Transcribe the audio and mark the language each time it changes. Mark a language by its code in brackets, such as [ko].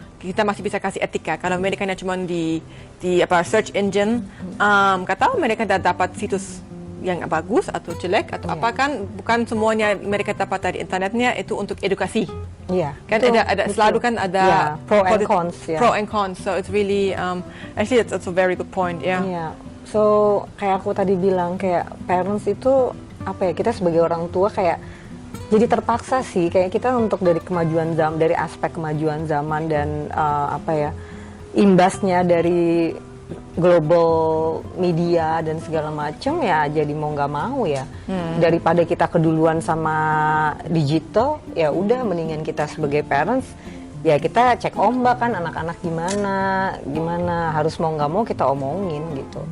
[id] Kita masih bisa kasih etika. Kalau mereka cuma di search engine, kata mereka dapat situs yang bagus atau jelek atau apa kan, bukan semuanya mereka dapat dari internetnya itu untuk edukasi. Iya. Kan ada selalu kan ada [en] pro and cons. Pro and cons. So it's really actually it's a very good point. Yeah. [id] Iya. So kayak aku tadi bilang, kayak parents itu kita sebagai orang tua kayak jadi terpaksa sih, kayak kita untuk dari kemajuan zaman, dari aspek kemajuan zaman dan imbasnya dari global media dan segala macam ya, jadi mau nggak mau ya, daripada kita keduluan sama digital, ya udah mendingan kita sebagai parents ya kita cek ombak kan, anak-anak gimana harus mau nggak mau kita omongin gitu.